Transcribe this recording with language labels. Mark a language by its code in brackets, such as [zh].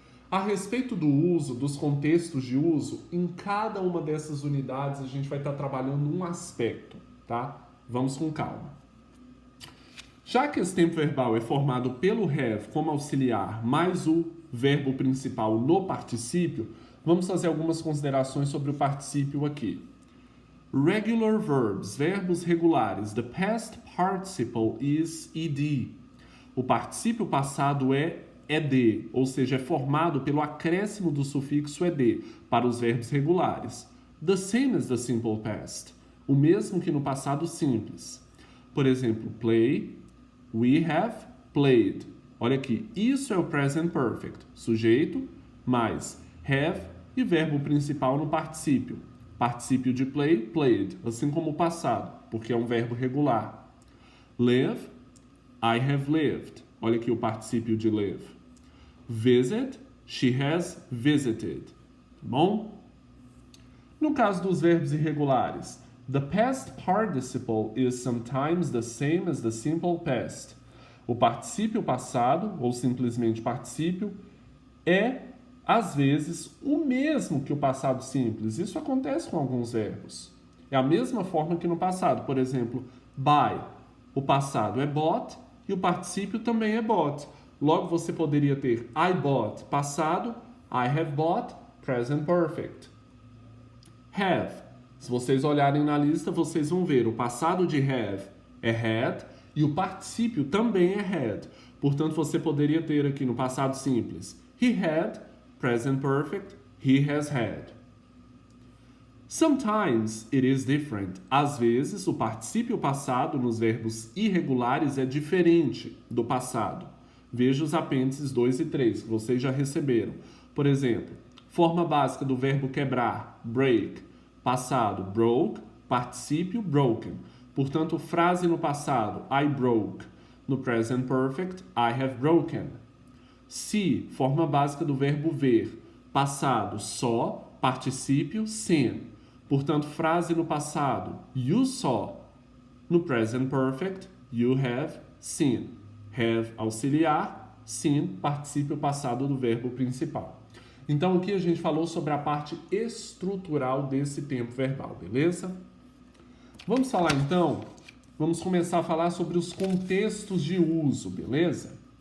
[pt] A respeito do uso, dos contextos de uso, em cada uma dessas unidades a gente vai estar trabalhando um aspecto, tá? Vamos com calma. Já que esse tempo verbal é formado pelo have como auxiliar, mais o verbo principal no particípio, vamos fazer algumas considerações sobre o particípio aqui. [en] Regular verbs, [pt] verbos regulares. [en] The past participle is ed. [pt] O particípio passado é ed, ou seja, é formado pelo acréscimo do sufixo ed para os verbos regulares. [en] The same as the simple past, [pt] o mesmo que no passado simples. Por exemplo, play, [en] we have played. [pt] Olha aqui, isso é o present perfect, sujeito mais have e verbo principal no particípio. Particípio de play, played, assim como o passado, porque é um verbo regular. Live, [en] I have lived. [pt] Olha aqui o particípio de live. [en] Visit, she has visited. [pt] Tá bom? No caso dos verbos irregulares, [en] the past participle is sometimes the same as the simple past. [pt] O particípio passado, ou simplesmente particípio, é, às vezes, o mesmo que o passado simples. Isso acontece com alguns verbos. É a mesma forma que no passado. Por exemplo, buy. O passado é bought e o particípio também é bought. Logo, você poderia ter I bought, passado, [en] I have bought, [pt] present perfect. [en] Have. [pt] Se vocês olharem na lista, vocês vão ver o passado de have é had e o particípio também é had. Portanto, você poderia ter aqui no passado simples he had, present perfect, [en] he has had. Sometimes it is different. [pt] Às vezes, o particípio passado nos verbos irregulares é diferente do passado. Veja os apêndices 2 e 3, que vocês já receberam. Por exemplo, forma básica do verbo quebrar, break. Passado, broke. Particípio, broken. Portanto, frase no passado, I broke. No present perfect, [en] I have broken. [pt] See, forma básica do verbo ver. Passado, saw. Particípio, seen. Portanto, frase no passado, you saw. No present perfect, [en] you have seen. [pt] Have, auxiliar. Seen, particípio passado do verbo principal. Então, aqui a gente falou sobre a parte estrutural desse tempo verbal, beleza? Vamos falar então, vamos começar a falar sobre os contextos de uso, beleza?